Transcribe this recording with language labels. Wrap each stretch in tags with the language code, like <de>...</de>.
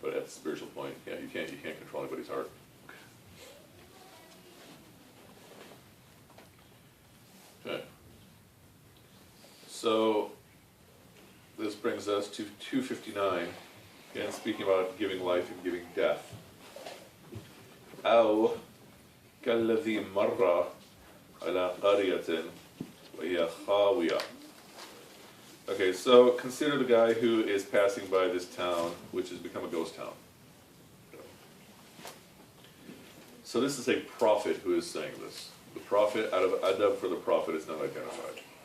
<en>But at the spiritual point, yeah, you can't control anybody's heart. Okay. So this brings us to 259, again speaking about giving life and giving death.</en> <ar>أو كالذي مر على قرية وهي خاوية.</ar> <en>Okay, so consider the guy who is passing by this town, which has become a ghost town. So this is a prophet who is saying this. The prophet, out of adab for the prophet, is not identified.</en>